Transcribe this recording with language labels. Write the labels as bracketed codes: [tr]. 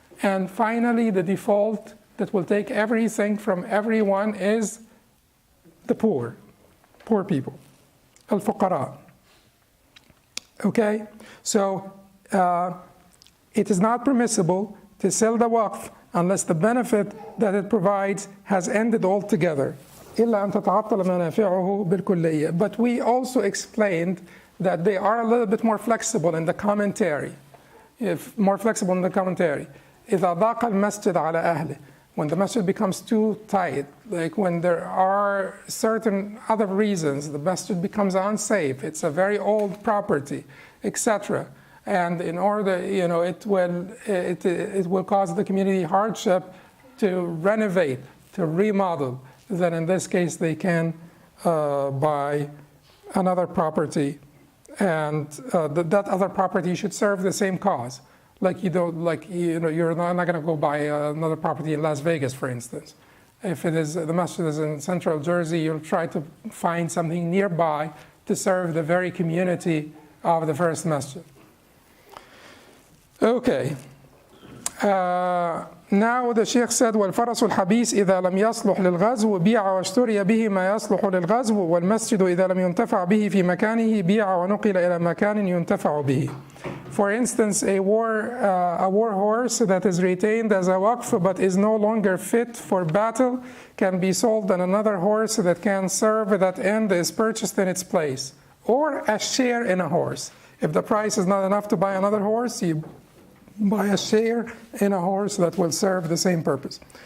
[en] And finally, the default that will take everything from everyone is the poor people, al-fuqara. Okay? So it is not permissible to sell the waqf unless the benefit that it provides has ended altogether. [ar] إلا أن تتعطل منافعه بالكلية. [en] But we also explained that they are a little bit more flexible in the commentary. More flexible in the commentary. [ar] إذا ضاق المسجد على أهله. [en] When the masjid becomes too tight, like when there are certain other reasons, the masjid becomes unsafe, it's a very old property, etc. And in order, it will cause the community hardship to renovate, to remodel. Then in this case, they can buy another property, and that other property should serve the same cause. Like you're not going to go buy another property in Las Vegas, for instance. If the masjid is in central Jersey, you'll try to find something nearby to serve the very community of the first masjid. Okay. Now the Sheikh said, [ar] وَالْفَرَسُ الْحَبِيسِ إِذَا لَمْ يَصْلُحْ لِلْغَزْوِ بِيعَ وَاشْتُرِيَ بِهِ مَا يَصْلُحُ لِلْغَزْوِ وَالْمَسْجِدُ إِذَا لَمْ يُنْتَفَعْ بِهِ فِي مَكَانِهِ بِيعَ وَنُقِلَ إِلَى مَكَانٍ يُنْتَفَعُ بِهِ. [en] For instance, a war horse that is retained as a waqf but is no longer fit for battle can be sold, and another horse that can serve that end is purchased in its place. Or a share in a horse. If the price is not enough to buy another horse, you buy a share in a horse that will serve the same purpose.